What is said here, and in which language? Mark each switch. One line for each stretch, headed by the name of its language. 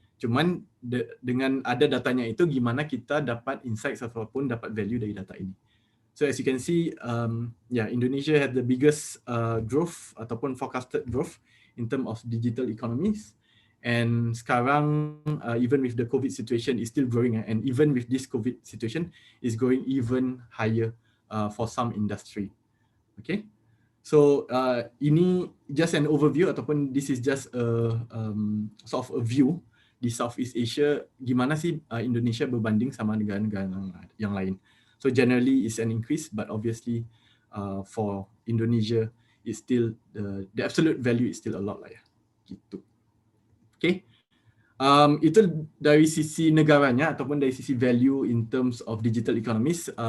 Indonesian: Cuman dengan ada datanya itu, gimana kita dapat insights ataupun dapat value dari data ini.
English: So as you can see, Indonesia has the biggest growth
Indonesian: ataupun
English: forecasted growth in terms of digital economies. And
Indonesian: sekarang,
English: even with the COVID situation, is still growing. And even with this COVID situation, is growing even higher for some industry. Okay. So
Indonesian: ini
English: just an overview
Indonesian: ataupun
English: this is just a sort of a view di Southeast Asia,
Indonesian: gimana sih Indonesia berbanding sama negara-negara yang lain.
English: So generally it's an increase, but obviously for Indonesia it's still the absolute value is still a lot
Indonesian: lah ya. Gitu. Okay. Itu dari sisi negaranya ataupun dari sisi value
English: in terms of digital economies.